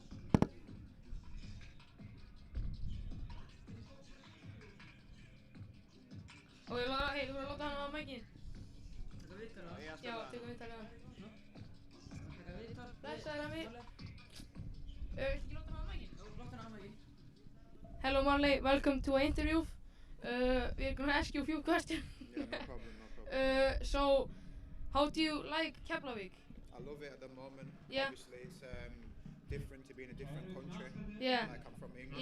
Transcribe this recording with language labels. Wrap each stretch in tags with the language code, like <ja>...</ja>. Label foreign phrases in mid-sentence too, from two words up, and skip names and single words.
<is>Ok, hei, þú verður að láta hann á mækinn. Taka viðtalið. Já, tökum viðtalið við hann. Taka viðtal. Blessaður Rami. Viltu ekki láta hann á mækinn? Jú, láta hann á mig.</is> <en>Hello Marley, welcome to our interview. We're gonna ask you a few questions. Yeah, no problem. So, how do you like Keflavík? I love it at the moment. Yeah. Obviously, it's different to be in a different country. Yeah. Like I'm from England.</en>